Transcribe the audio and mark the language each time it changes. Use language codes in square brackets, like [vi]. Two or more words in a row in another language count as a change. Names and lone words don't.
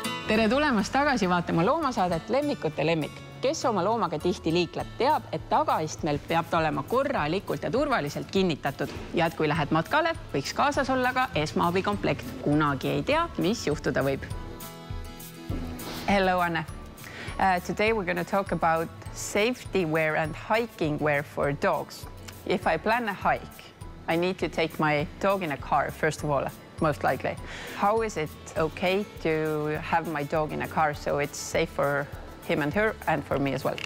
[et] tere tulemast tagasi vaatama loomasaadet Lemmikute lemmik. Kes oma loomaga tihti liikleb, teab, et tagaistmel peab ta olema korralikult ja turvaliselt kinnitatud. Ja et kui lähed matkale, võiks kaasas olla ka esmaabikomplekt. Kunagi ei tea, mis juhtuda võib. [en] Hello, Anne. Today we're going to talk about safety wear and hiking wear for dogs. If I plan a hike, I need to take my dog in a car, first of all. Most likely. How is it okay to have my dog in a car so it's safe for him and her and for me as well?